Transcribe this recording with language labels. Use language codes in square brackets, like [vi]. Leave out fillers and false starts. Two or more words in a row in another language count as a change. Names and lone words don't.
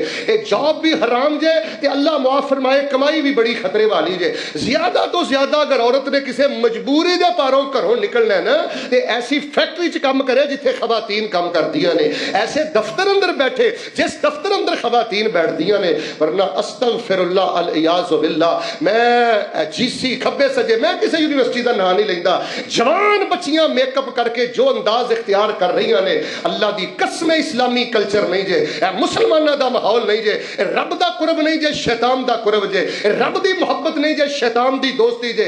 [pa] ایہہ جاب بھی حرام جے تے اللہ معاف فرمائے کمائی بھی بڑی خطرے والی جے. زیادہ تو زیادہ اگر عورت نے کسی مجبوری دے پاروں گھروں نکلنا ہے نا تے ایسی فیکٹری چ کم کرے جتھے خواتین کم کر دیاں نے، ایسے دفتر اندر بیٹھے جس دفتر اندر خواتین بیٹھ دیاں نے. [ar] ورنہ أستغفر الله العياذ بالله, [pa] میں جیسی کھبے سجے، میں کسی یونیورسٹی کا نام نہیں لیندا. جوان بچیاں میک اپ کر کے جو انداز اختیار کر رہیاں نے، اللہ دی قسم اسلامی کلچر نہیں جے، مسلماناں دا ماحول نہیں جے، رب دا قرب نہیں جے، شیطان دا قرب جے، رب دی محبت نہیں جے، شیطان دی دوستی جے.